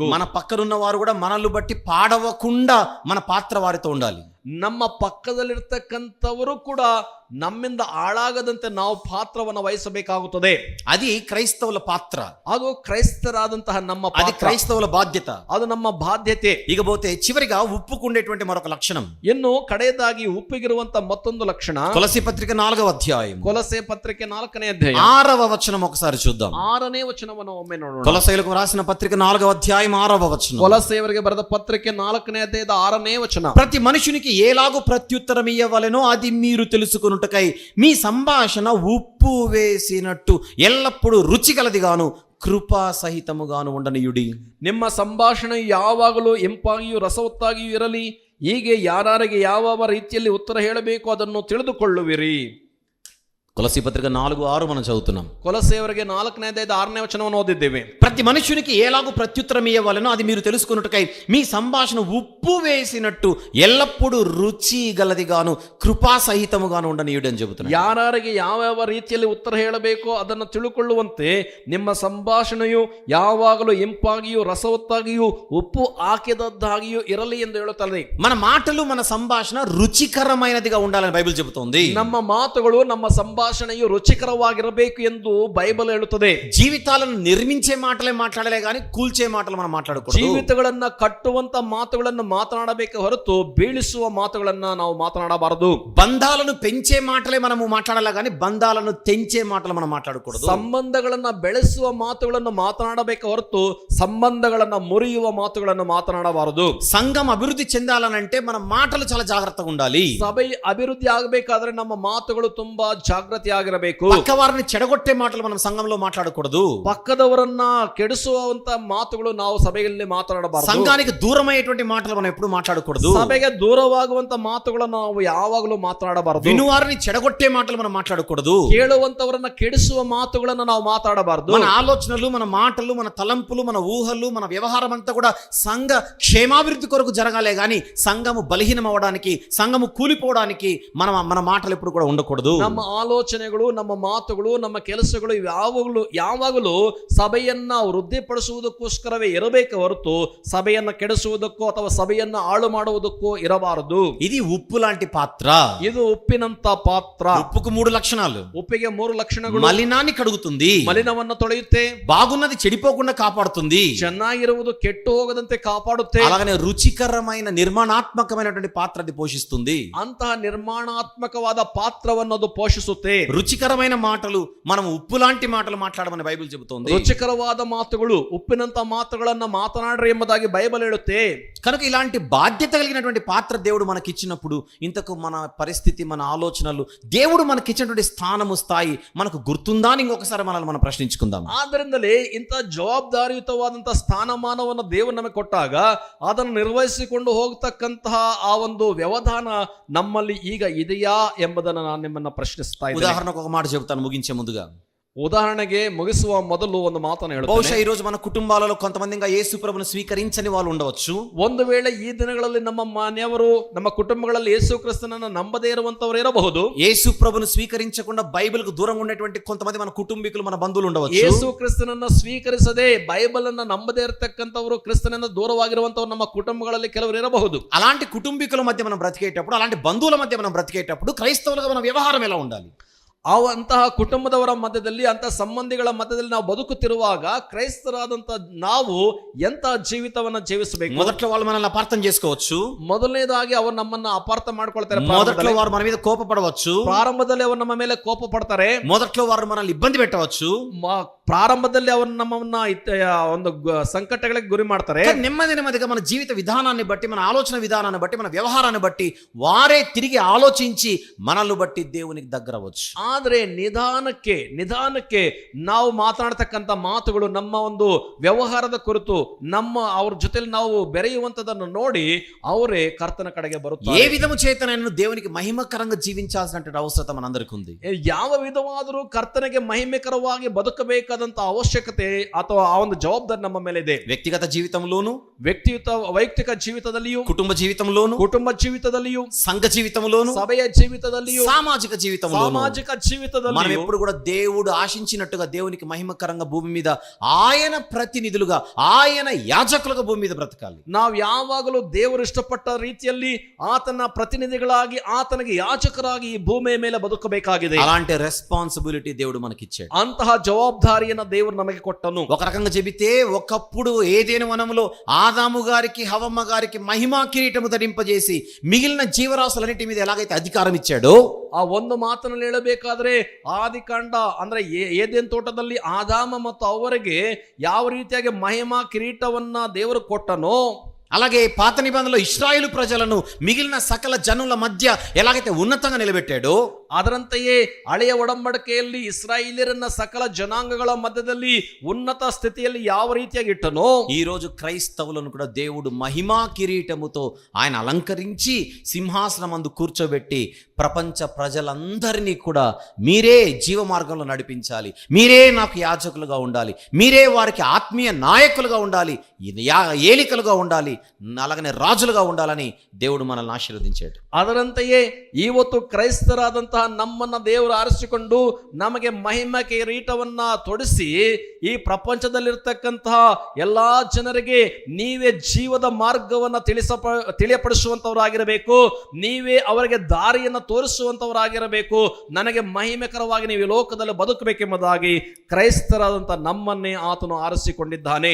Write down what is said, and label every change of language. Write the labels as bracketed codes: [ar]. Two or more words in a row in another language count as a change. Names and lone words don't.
[te] మన పక్కనున్న వారు కూడా మనల్ని బట్టి పాడవకుండా మన పాత్ర వారితో ఉండాలి. [kn] ನಮ್ಮ ಪಕ್ಕದಲ್ಲಿರ್ತಕ್ಕಂಥವರು ಕೂಡ ನಮ್ಮಿಂದ ಹಾಳಾಗದಂತೆ ನಾವು ಪಾತ್ರವನ್ನು ವಹಿಸಬೇಕಾಗುತ್ತದೆ. [te] అది క్రైస్తవుల పాత్ర, [kn] ಅದು ಕ್ರೈಸ್ತರಾದಂತಹ ನಮ್ಮ [te] అది [kn] ಪಾತ್ರ, [te] క్రైస్తవుల బాధ్యత. [kn] ಅದು ನಮ್ಮ ಬಾಧ್ಯತೆ. [te] ఇకపోతే చివరిగా ఉప్పుకుండేటువంటి మరొక లక్షణం, [kn] ಇನ್ನು ಕಡೆಯದಾಗಿ ಉಪ್ಪಿಗಿರುವಂತ ಮತ್ತೊಂದು ಲಕ್ಷಣ, [te] కొలసీ పత్రిక 4వ అధ్యాయం [kn] ಕೊಲಸೆ ಪತ್ರಿಕೆ 4ನೇ ಅಧ್ಯಾಯ [te] 6వ వచనం ఒకసారి చూద్దాం. [kn] 6ನೇ ವಚನವನ್ನು ಒಮ್ಮೆ ನೋಡೋಣ. [te] కొలసీలకు రాసిన పత్రిక 4వ అధ్యాయం 6వ వచనం. [kn] ಕೊಲಸೆಯವರಿಗೆ ಬರೆದ ಪತ್ರಿಕೆ 4ನೇ ಅಧ್ಯಾಯದ 6ನೇ ವಚನ. [te] ప్రతి మనుషునికి ఏలాగు ప్రత్యుత్తరం ఇయ్యవలెనో అది మీరు తెలుసుకొనుటకై మీ సంభాషణ ఉప్పు వేసినట్టు ఎల్లప్పుడూ రుచిగలదిగాను కృపా సహితముగాను ఉండనియుడి. [kn] ನಿಮ್ಮ ಸಂಭಾಷಣೆ ಯಾವಾಗಲೂ ಎಂಪಾಗಿಯೂ ರಸವತ್ತಾಗಿಯೂ ಇರಲಿ. ಹೀಗೆ ಯಾರಿಗೆ ಯಾವ ರೀತಿಯಲ್ಲಿ ಉತ್ತರ ಹೇಳಬೇಕು ಅದನ್ನು ತಿಳಿದುಕೊಳ್ಳುವಿರಿ. [te] కొలసీ పత్రిక 4:6 మనం చదువుతున్నాం. [kn] కొలసేవರಿಗೆ 4ನೇ ಅಧ್ಯಾಯದ 6ನೇ ವಚನವನ್ನು ಓದಿದ್ದೇವೆ. [te] ప్రతి మనుషునికి ఏలాగు ప్రత్యుత్తరం ఇయ్యవలెనో అది మీరు తెలుసుకొనుటకై మీ సంభాషణ ఉప్పు వేసినట్టు ఎల్లప్పుడూ రుచి గలదిగాను కృపా సహితముగాను ఉండనియుడి అని చెబుతున్నాడు. [kn] ಯಾರಿಗೆ ಯಾವ ರೀತಿಯಲ್ಲಿ ಉತ್ತರ ಹೇಳಬೇಕೋ ಅದನ್ನು ತಿಳುಕೊಳ್ಳುವಂತೆ ನಿಮ್ಮ ಸಂಭಾಷಣೆಯು ಯಾವಾಗಲೂ ಇಂಪಾಗಿಯೂ ರಸವತ್ತಾಗಿಯೂ ಉಪ್ಪು ಹಾಕಿದದ್ದಾಗಿಯೂ ಇರಲಿ ಎಂದು ಹೇಳುತ್ತದೆ. [te] మన మాటలు మన సంభాషణ రుచికరమైనదిగా ఉండాలని బైబిల్ చెబుతోంది. [kn] ನಮ್ಮ ಮಾತುಗಳು ನಮ್ಮ ಸಂಭಾಷಣೆಯು ರುಚಿಕರವಾಗಿರಬೇಕು ಎಂದು ಬೈಬಲ್ ಹೇಳುತ್ತದೆ. [te] జీవితాలను నిర్మించే మాటలే మాట్లాడలే కానీ కూల్చే మాటలు మనం మాట్లాడకూడదు. [kn] ಜೀವಿತಗಳನ್ನ ಕಟ್ಟುವಂತ ಮಾತುಗಳನ್ನು ಮಾತನಾಡಬೇಕೆ ಹೊರತು ಬೀಳಿಸುವ ಮಾತುಗಳನ್ನ ನಾವು ಮಾತನಾಡಬಾರದು. [te] బంధాలను పెంచే మాటలే మనము మాట్లాడాలి కానీ బంధాలను తెంచే మాటలు మనం మాట్లాడకూడదు. [kn] ಸಂಬಂಧಗಳನ್ನ ಬೆಳೆಸುವ ಮಾತುಗಳನ್ನು ಮಾತನಾಡಬೇಕೆ ಹೊರತು ಸಂಬಂಧಗಳನ್ನ ಮುರಿಯುವ ಮಾತುಗಳನ್ನು ಮಾತನಾಡಬಾರದು. [te] సంఘం అభివృద్ధి చెందాలనంటే మన మాటలు చాలా జాగ్రత్తగా ఉండాలి. [kn] ಸಭೆ ಅಭಿವೃದ್ಧಿ ಆಗಬೇಕಾದ್ರೆ ನಮ್ಮ ಮಾತುಗಳು ತುಂಬಾ ಜಾಗೃತಿ ಆಗಿರಬೇಕು. [te] పక్కవారిని చెడగొట్టే మాటలు మనం సంఘంలో మాట్లాడకూడదు. [kn] ಪಕ್ಕದವರನ್ನ ಕೆಡಿಸುವಂತ ಮಾತುಗಳು ನಾವು ಸಭೆಯಲ್ಲಿ ಮಾತನಾಡಬಾರದು. [te] సంఘానికి దూరమయ్యేటువంటి మాటలు మనం ఎప్పుడు మాట్లాడకూడదు. [kn] ಸಭೆಗೆ ದೂರವಾಗುವಂತ ಮಾತುಗಳನ್ನು ನಾವು ಯಾವಾಗಲೂ ಮಾತನಾಡಬಾರದು. [te] వినువారిని చెడగొట్టే మాటలు మనం మాట్లాడకూడదు. [kn] ಕೇಳುವಂತವರನ್ನ ಕೆಡಿಸುವ ಮಾತುಗಳನ್ನು ನಾವು ಮಾತಾಡಬಾರದು. [te] మన ఆలోచనలు, మన మాటలు, మన తలంపులు, మన ఊహలు, మన వ్యవహారం అంతా కూడా సంఘ క్షేమాభివృద్ధి కొరకు జరగాలే గాని సంఘము బలహీనం అవడానికి, సంఘము కూలిపోవడానికి మన మాటలు ఎప్పుడు కూడా ఉండకూడదు. [kn] ನಮ್ಮ ಆಲೋಚನೆಗಳು, ನಮ್ಮ ಮಾತುಗಳು, ನಮ್ಮ ಕೆಲಸಗಳು ಯಾವಾಗಲೂ ಸಭೆಯನ್ನ ವೃದ್ಧಿಪಡಿಸುವುದಕ್ಕೋಸ್ಕರವೇ ಇರಬೇಕೆ ಹೊರತು ಸಭೆಯನ್ನ ಕೆಡಿಸುವುದಕ್ಕೋ ಅಥವಾ ಸಭೆಯನ್ನ ಹಾಳು ಮಾಡುವುದಕ್ಕೋ ಇರಬಾರದು. [te] ఇది ఉప్పు లాంటి పాత్ర. [kn] ಇದು ಉಪ್ಪಿನಂತ ಪಾತ್ರ. [te] ఉప్పుకు 3 లక్షణాలు. [kn] ಉಪ್ಪಿಗೆ 3 ಲಕ್ಷಣಗಳು. [te] మలినాన్ని కడుగుతుంది, [kn] ಮಲಿನವನ್ನು ತೊಳೆಯುತ್ತೆ, [te] బాగున్నది చెడిపోకుండా కాపాడుతుంది, [kn] ಚೆನ್ನಾಗಿರುವುದು ಕೆಟ್ಟು ಹೋಗದಂತೆ ಕಾಪಾಡುತ್ತೆ, [te] అలాగనే రుచికరమైన నిర్మాణాత్మకమైనటువంటి పాత్ర అది పోషిస్తుంది. [kn] ಅಂತಹ ನಿರ್ಮಾಣಾತ್ಮಕವಾದ ಪಾತ್ರವನ್ನು ಅದು ಪೋಷಿಸುತ್ತೆ. [te] రుచికరమైన మాటలు, మనం ఉప్పు లాంటి మాటలు మాట్లాడమని బైబిల్ చెబుతోంది. [kn] ರುಚಿಕರವಾದ ಮಾತುಗಳು, ಉಪ್ಪಿನಂತ ಮಾತುಗಳನ್ನ ಮಾತನಾಡ್ರಿ ಎಂಬುದಾಗಿ ಬೈಬಲ್ ಹೇಳುತ್ತೆ. [te] కనుక ఇలాంటి బాధ్యత కలిగినటువంటి పాత్ర దేవుడు మనకి ఇచ్చినప్పుడు ఇంతకు మన పరిస్థితి, మన ఆలోచనలు, దేవుడు మనకి ఇచ్చినటువంటి స్థానము, స్థాయి మనకు గుర్తుందా అని ఇంకొకసారి మనల్ని మనం ప్రశ్నించుకుందాం. [kn] ಆದ್ದರಿಂದಲೇ ಇಂಥ ಜವಾಬ್ದಾರಿಯುತವಾದಂತಹ ಸ್ಥಾನಮಾನವನ್ನು ದೇವರು ನಮಗೆ ಕೊಟ್ಟಾಗ ಅದನ್ನು ನಿರ್ವಹಿಸಿಕೊಂಡು ಹೋಗ್ತಕ್ಕಂತಹ ಆ ಒಂದು ವ್ಯವಧಾನ ನಮ್ಮಲ್ಲಿ ಈಗ ಇದೆಯಾ ಎಂಬುದನ್ನು ನಾನು ನಿಮ್ಮನ್ನ ಪ್ರಶ್ನಿಸ್ತಾ ಇದ್ದೇನೆ. [te] ఉదాహరణకు ఒక మాట చెబుతాను ముగించే ముందుగా. [kn] ಉದಾಹರಣೆಗೆ ಮುಗಿಸುವ ಮೊದಲು ಒಂದು ಮಾತನ್ನು [te] బహుశా [kn] ಹೇಳುತ್ತೇನೆ. [te] ఈ రోజు మన కుటుంబాలలో కొంతమంది ఇంకా యేసు ప్రభువును స్వీకరించని వాళ్ళు ఉండవచ్చు. [kn] ಒಂದು ವೇಳೆ ಈ ದಿನಗಳಲ್ಲಿ ನಮ್ಮ ಮನೆಯವರು, ನಮ್ಮ ಕುಟುಂಬಗಳಲ್ಲಿ ಯೇಸು ಕ್ರಿಸ್ತನನ್ನು ನಂಬದೇ ಇರುವಂತವರು ಇರಬಹುದು. [te] యేసు ప్రభువును స్వీకరించకుండా బైబిల్ కు దూరంగా ఉండేటువంటి కొంతమంది మన కుటుంబీకులు, మన బంధువులు ఉండవచ్చు. [kn] ಯೇಸು ಕ್ರಿಸ್ತನನ್ನ ಸ್ವೀಕರಿಸದೆ ಬೈಬಲ್ ಅನ್ನ ನಂಬದೇ ಇರತಕ್ಕಂಥವರು, ಕ್ರಿಸ್ತನಿಂದ ದೂರವಾಗಿರುವಂತವರು ನಮ್ಮ ಕುಟುಂಬಗಳಲ್ಲಿ ಕೆಲವರು ಇರಬಹುದು. [te] అలాంటి కుటుంబీకుల మధ్య మనం బ్రతికేటప్పుడు, అలాంటి బంధువుల మధ్య మనం బ్రతికేటప్పుడు క్రైస్తవులుగా మన వ్యవహారం ఎలా ఉండాలి? [kn] ಅಂತಹ ಕುಟುಂಬದವರ ಮಧ್ಯದಲ್ಲಿ, ಅಂತಹ ಸಂಬಂಧಿಗಳ ಮಧ್ಯದಲ್ಲಿ ನಾವು ಬದುಕುತ್ತಿರುವಾಗ ಕ್ರೈಸ್ತರಾದಂತ ನಾವು ಎಂತಹ ಜೀವಿತವನ್ನ ಜೀವಿಸಬೇಕು? [te] మొదట్లో వాళ్ళు మనల్ని అపార్థం చేసుకోవచ్చు. [kn] ಮೊದಲನೇದಾಗಿ ಅವರು ನಮ್ಮನ್ನ ಅಪಾರ್ಥ ಮಾಡ್ಕೊಳ್ತಾರೆ. [te] మొదట్లో వారు మన మీద కోపపడవచ్చు. [kn] ಪ್ರಾರಂಭದಲ್ಲಿ ಅವರು ನಮ್ಮ ಮೇಲೆ ಕೋಪ ಪಡ್ತಾರೆ. [te] మొదట్లో వారు మనల్ని ఇబ్బంది పెట్టవచ్చు. [kn] ಪ್ರಾರಂಭದಲ್ಲಿ ಅವರು ನಮ್ಮನ್ನ ಒಂದು ಸಂಕಟಗಳಿಗೆ ಗುರಿ ಮಾಡ್ತಾರೆ. [te] నెమ్మది నెమ్మదిగా మన జీవిత విధానాన్ని బట్టి, మన ఆలోచన విధానాన్ని బట్టి, మన వ్యవహారాన్ని బట్టి వారే తిరిగి ఆలోచించి మనల్ని బట్టి దేవునికి దగ్గర అవ్వచ్చు. [kn] ಆದ್ರೆ ನಿಧಾನಕ್ಕೆ ನಾವು ಮಾತನಾಡ್ತಕ್ಕಂಥ ಮಾತುಗಳು, ನಮ್ಮ ಒಂದು ವ್ಯವಹಾರದ ಕುರಿತು ಅವ್ರ ಜೊತೆಲಿ ನಾವು ಬೆರೆಯುವಂತದನ್ನು ನೋಡಿ ಅವರೇ ಕರ್ತನ ಕಡೆಗೆ ಬರುತ್ತಾರೆ. [te] ఏ విధము చేతనైనా దేవునికి మహిమకరంగా జీవించాల్సినటువంటి అవసరం మనందరికీ ఉంది. [kn] ಯಾವ ವಿಧವಾದರೂ ಕರ್ತನಿಗೆ ಮಹಿಮೆಕರವಾಗಿ ಬದುಕಬೇಕಾದಂತ ಅವಶ್ಯಕತೆ ಅಥವಾ ಆ ಒಂದು ಜವಾಬ್ದಾರಿ ನಮ್ಮ ಮೇಲೆ ಇದೆ. [te] వ్యక్తిగత జీవితంలోను, [kn] ವೈಯಕ್ತಿಕ ಜೀವಿತದಲ್ಲಿಯೂ, [te] కుటుంబ జీవితంలోను, సంఘ జీవితంలోను, [kn] ಸಭೆಯ ಜೀವಿತದಲ್ಲಿಯೂ, [te] సామాజిక జీవితంలోను, [kn] ಜೀವಿತದಲ್ಲಿ [te] మనం ఎప్పుడు కూడా దేవుడు ఆశించినట్టుగా దేవునికి మహిమకరంగా భూమి మీద ఆయన ప్రతినిధులుగా, ఆయన యాజకులుగా భూమి మీద బ్రతకాలి. [kn] ನಾವು ಯಾವಾಗಲೂ ದೇವರು ಇಷ್ಟಪಟ್ಟ ರೀತಿಯಲ್ಲಿ ಆತನ ಪ್ರತಿನಿಧಿಗಳಾಗಿ, ಆತನಿಗೆ ಯಾಜಕರಾಗಿ ಈ ಭೂಮಿಯ ಮೇಲೆ ಬದುಕಬೇಕಾಗಿದೆ. [te] అలాంటి రెస్పాన్సిబిలిటీ దేవుడు మనకి ఇచ్చాడు. [kn] ಅಂತಹ ಜವಾಬ್ದಾರಿಯನ್ನು ದೇವರು ನಮಗೆ ಕೊಟ್ಟನು. [te] ఒక రకంగా చెబితే ఒకప్పుడు ఏదెను వనములో ఆదాము గారికి, హవ్వమ్మ గారికి మహిమా కిరీటము ధరింపజేసి మిగిలిన జీవరాశులన్నిటి మీద ఎలాగైతే అధికారం ఇచ్చాడో, [kn] ಆ ಒಂದು ಮಾತನ್ನು ಹೇಳಬೇಕಾದ್ರೆ ಆದಿಕಾಂಡ ಅಂದ್ರೆ ಏದೆನ್ ತೋಟದಲ್ಲಿ ಆದಾಮ ಮತ್ತು ಅವರಿಗೆ ಯಾವ ರೀತಿಯಾಗಿ ಮಹಿಮಾ ಕಿರೀಟವನ್ನ ದೇವರು ಕೊಟ್ಟನೋ, [te] అలాగే పాత నిబంధనలో ఇశ్రాయేలు ప్రజలను మిగిలిన సకల జనుల మధ్య ఎలాగైతే ఉన్నతంగా నిలబెట్టాడో, [kn] ಅದರಂತೆಯೇ ಹಳೆಯ ಒಡಂಬಡಿಕೆಯಲ್ಲಿ ಇಸ್ರಾಯೇಲ್ಯರನ್ನ ಸಕಲ ಜನಾಂಗಗಳ ಮಧ್ಯದಲ್ಲಿ ಉನ್ನತ ಸ್ಥಿತಿಯಲ್ಲಿ ಯಾವ ರೀತಿಯಾಗಿ ಇಟ್ಟನೋ, [te] ఈ రోజు క్రైస్తవులను కూడా దేవుడు మహిమా కిరీటముతో ఆయన అలంకరించి సింహాసనమందు కూర్చోబెట్టి ప్రపంచ ప్రజలందరినీ కూడా మీరే జీవ మార్గంలో నడిపించాలి, మీరే నాకు యాజకులుగా ఉండాలి, మీరే వారికి ఆత్మీయ నాయకులుగా ఉండాలి, ఏలికలుగా ఉండాలి, అలాగనే రాజులుగా ఉండాలని దేవుడు మనల్ని ఆశీర్వదించాడు. [kn] ಅದರಂತೆಯೇ ಇವತ್ತು ಕ್ರೈಸ್ತರಾದಂತಹ ನಮ್ಮನ್ನ ದೇವರು ಆರಿಸಿಕೊಂಡು ನಮಗೆ ಮಹಿಮಾ ಕಿರೀಟವನ್ನ ತೊಡಿಸಿ ಈ ಪ್ರಪಂಚದಲ್ಲಿರ್ತಕ್ಕಂತಹ ಎಲ್ಲಾ ಜನರಿಗೆ ನೀವೇ ಜೀವದ ಮಾರ್ಗವನ್ನ ತಿಳಿಯಪಡಿಸುವಂತವರಾಗಿರಬೇಕು, ನೀವೇ ಅವರಿಗೆ ದಾರಿಯನ್ನು ತೋರಿಸುವಂತವರಾಗಿರಬೇಕು, ನನಗೆ ಮಹಿಮೆಕರವಾಗಿ ನೀವು ಈ ಲೋಕದಲ್ಲಿ ಬದುಕಬೇಕೆಂಬುದಾಗಿ ಕ್ರೈಸ್ತರಾದಂತಹ ನಮ್ಮನ್ನೇ ಆತನು ಆರಿಸಿಕೊಂಡಿದ್ದಾನೆ.